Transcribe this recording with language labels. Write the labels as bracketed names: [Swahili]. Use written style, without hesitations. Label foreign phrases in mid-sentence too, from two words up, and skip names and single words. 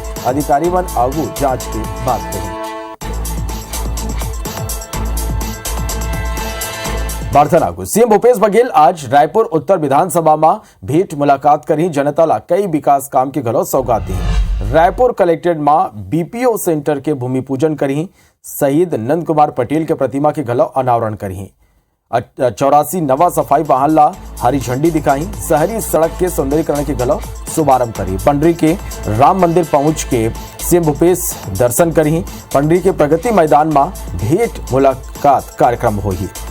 [Chhattisgarhi] अधिकारी वन आगू जांच की बात कही। बार्थनागुर सीएम भूपेश बघेल आज रायपुर उत्तर विधानसभा में भेंट मुलाकात करी। जनता ला कई विकास काम की घलो सौगात दी। रायपुर कलेक्ट्रेट में BPO सेंटर के भूमि पूजन करी। शहीद नंद कुमार पटेल के प्रतिमा के घलो अनावरण करी। 84 नवा सफाई वाहन ला हरी झंडी दिखाई। शहरी सड़क के सौंदर्यीकरण के घलो शुभारंभ करी। पंडरी के राम मंदिर पहुंच के सीएम भूपेश दर्शन करी। पंडरी के प्रगति मैदान में भेंट मुलाकात कार्यक्रम हुई।